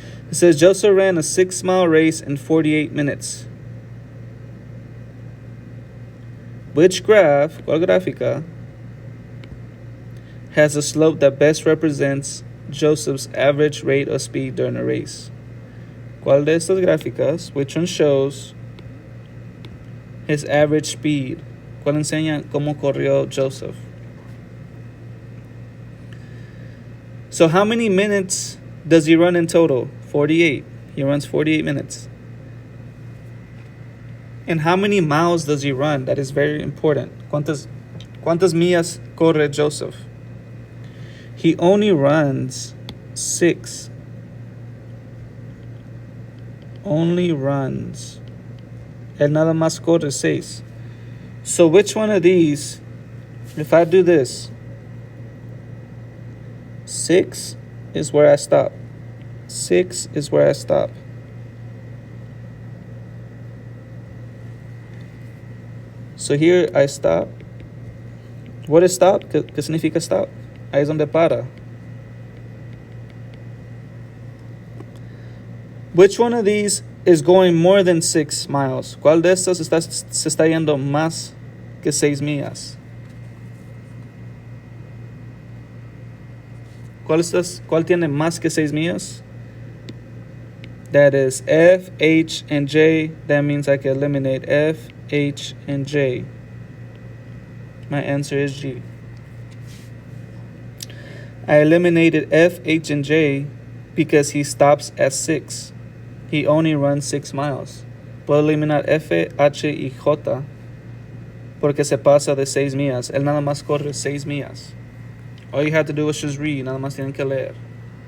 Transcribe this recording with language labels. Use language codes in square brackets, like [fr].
[en] It says Joseph ran a 6-mile race in 48 minutes. Which graph, [es] ¿cuál gráfica, [en] has a slope that best represents Joseph's average rate of speed during a race? [es] ¿Cuál de estas gráficas, [en] which one shows his average speed? [es] ¿Cuál enseña cómo corrió Joseph? [en] So how many minutes does he run in total? 48. He runs 48 minutes. And how many miles does he run? That is very important. [es] ¿Cuántas millas corre Joseph? [en] He only runs 6. Only runs. [es] Él nada más corre 6. [en] So which one of these, if I do this, 6 is where I stop. 6 is where I stop. So here I stop. What is stop? [es] ¿Qué significa stop? Ahí es donde para. [en] Which one of these is going more than 6 miles? [es] ¿Cuál de estos se está yendo más que 6 millas? ¿Cuál tiene más que 6 millas? [en] That is F, H, and J. That means I can eliminate F, H, and J. My answer is G. I eliminated F, H, and J because he stops at 6. He only runs 6 miles. [es] Puedo eliminar F, H, y J porque se pasa de 6 millas. Él nada más corre 6 millas. [en] All you have to do is just read. [es] Nada más tienen que leer.